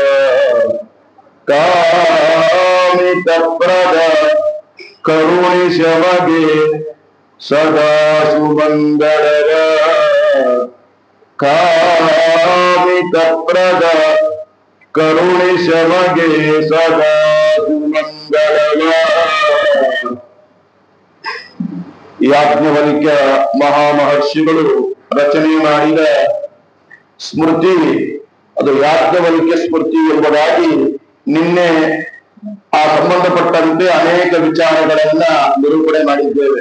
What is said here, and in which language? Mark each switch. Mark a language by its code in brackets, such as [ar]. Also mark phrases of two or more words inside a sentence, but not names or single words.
[kn] ಕಾಮಿತ ಪ್ರದ ಕರುಣಿ ಸಮಗೆ ಸದಾ ಸುಮಂಗಳವ. ಕಾಮಿತ ಪ್ರದ ಕರುಣಿ ಸಮಗೆ ಸದಾ ಸುಮಂಗಳವ. ಯಾಜ್ಞವಲ್ಕ್ಯ ಮಹಾಮಹರ್ಷಿಗಳು ರಚನೆ ಮಾಡಿದ ಸ್ಮೃತಿ, ಅದು ಯಾಜ್ಞವಲ್ಕ್ಯ ಸ್ಮೃತಿ ಎಂಬುದಾಗಿ ನಿನ್ನೆ ಆ ಸಂಬಂಧಪಟ್ಟಂತೆ ಅನೇಕ ವಿಚಾರಗಳನ್ನ ನಿರೂಪಣೆ ಮಾಡಿದ್ದೇವೆ.